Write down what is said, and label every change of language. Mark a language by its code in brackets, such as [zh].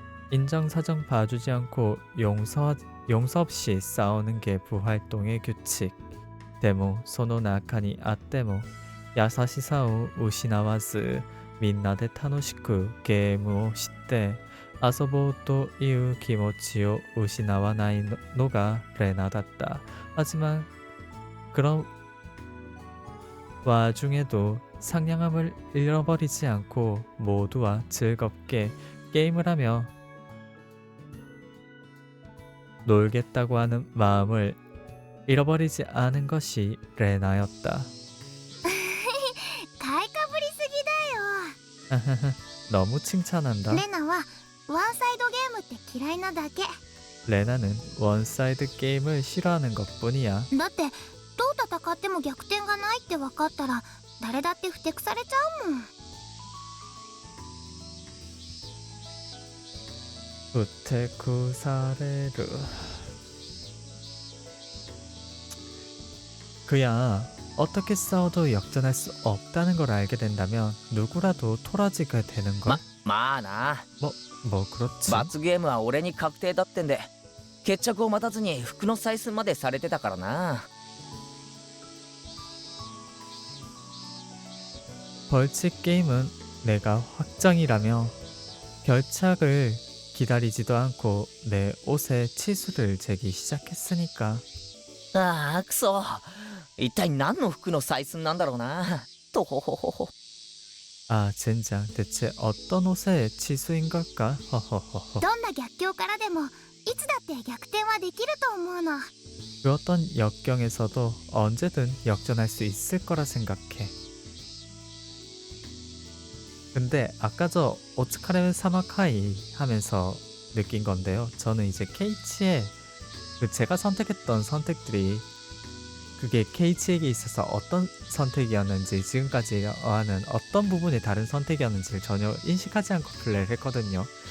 [ko] 인정사정 봐주지 않고 용서 없이 싸우는 게 부활동의 규칙. [ja] でもその中にあっても優しさを失わずみんなで楽しくゲームをして遊ぼうという気持ちを失わないのがレナだった. [ko] 하지만 그런 와중에도 상냥함을 잃어버리지 않고 모두와 즐겁게 게임을 하며 놀겠다고 하는 마음을 잃어버리지 않은 것이 레나였다. [ja] 買いかぶりすぎだよ。 [ko] 너무 칭찬한다. [ja] レナはワンサイドゲームって嫌いなだけ。 [ko] 레나는 원사이드 게임을 싫어하는 것뿐이야. [ja] だってどう戦っても逆転がないって分かったら誰だってふてくされちゃうもん。 부테쿠사레르. [ko] 그야 어떻게 싸워도 역전할 수 없다는 걸 알게 된다면 누구라도 토라지게 되는 걸. [ja] まあな。 [ko] 뭐 그렇지. [ja] 罰ゲームは俺に確定だってんで決着を待たずに服の採寸までされてたからな。 [ko] 벌칙 게임은 내가 확정이라며 결착을 기다리지도 않고 내 옷에 치수를 재기 시작했으니까. [ja] ああくそ。一体何の服の採寸なんだろうな。とほほほほ。 [ko] 아 젠장 대체 어떤 옷의 치수인 걸까? 허허허허. [ja] どんな逆境からでもいつだって逆転はできると思うの。 [ko] 그 어떤 역경에서도 언제든 역전할 수 있을 거라 생각해. 근데 아까 저 오츠카레 사마카이 하면서 느낀 건데요. 저는 이제 케이치의 그 제가 선택했던 선택들이 그게 케이치에게 있어서 어떤 선택이었는지 지금까지와는 어떤 부분이 다른 선택이었는지를 전혀 인식하지 않고 플레이를 했거든요.